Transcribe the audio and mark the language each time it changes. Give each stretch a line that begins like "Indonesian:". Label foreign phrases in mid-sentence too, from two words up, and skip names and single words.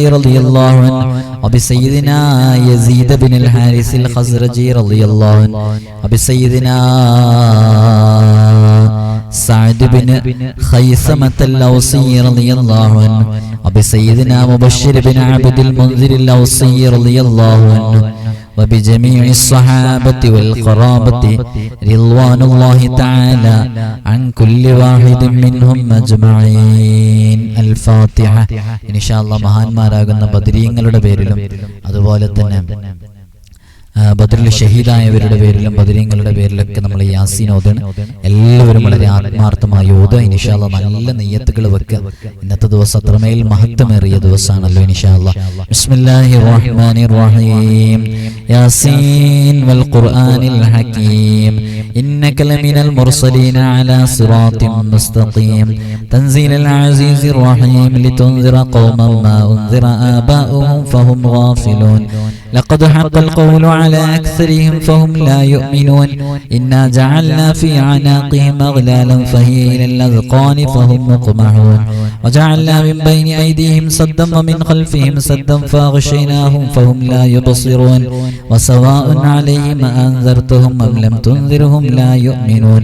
Arabic: رضي الله عنه وبسيدنا يزيد بن الحارث الخزرجي رضي الله عنه وبسيدنا سعد بن خيثمة الأوسي رضي الله عنه وبسيدنا مبشر بن عبد المنذر الأوسي رضي الله عنه وبجميع الصحابة والقرابة رضوان الله تعالى عن كل واحد منهم أجمعين. الفاتحة. إن شاء الله
Malayalam: മഹാന്മാരാകുന്ന ബദരീങ്ങളുടെ പേരിലും അതുപോലെ തന്നെ ബദറിൽ ഷഹീദായവരുടെ പേരിലും ബദരീങ്ങളുടെ പേരിലൊക്കെ നമ്മൾ യാസീൻ ഓതാണ്. എല്ലാവരും വളരെ ആത്മാർത്ഥമായി ഓതുക.
Arabic: إن شاء الله
Malayalam: നല്ല നിയ്യത്തുകൾ വെക്കുക. ഇന്നത്തെ ദിവസം അത്രമേൽ മഹത്വമേറിയ ദിവസമാണല്ലോ.
Arabic: إن شاء الله. بسم الله الرحمن الرحيم. يس والقرآن الحكيم إنك لمن المرسلين على صراط مستقيم تنزيل العزيز الرحيم لتنذر قوما ما أنذر آباؤهم فهم غافلون لقد حق القول على أكثرهم فهم لا يؤمنون إنا جعلنا في أعناقهم أغلالا فهي إلى الأذقان فهم مقمحون وجعلنا من بين أيديهم سدا ومن خلفهم سدا فأغشيناهم فهم لا يبصرون وسواء عليهم أنذرتهم أم لم تنذرهم لا يؤمنون